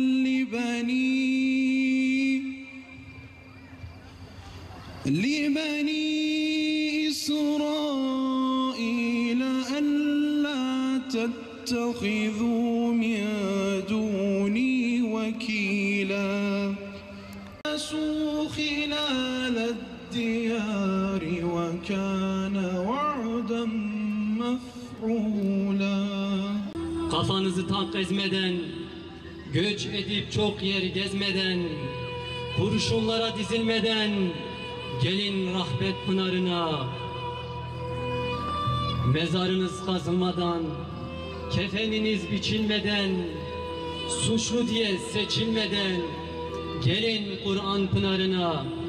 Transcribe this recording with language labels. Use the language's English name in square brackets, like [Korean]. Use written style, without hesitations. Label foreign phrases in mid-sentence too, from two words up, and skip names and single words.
[Arabic] لبني إسرائيل ألا تتخذوا من دوني وكيلا خلال الديار وكان وعدا مفعولا. [Turkish] Kafanızı tak ezmeden, göç edip çok yer gezmeden, kurşunlara dizilmeden, gelin rahmet pınarına. Mezarınız kazılmadan, kefeniniz biçilmeden, suçlu diye seçilmeden, gelin Kur'an pınarına.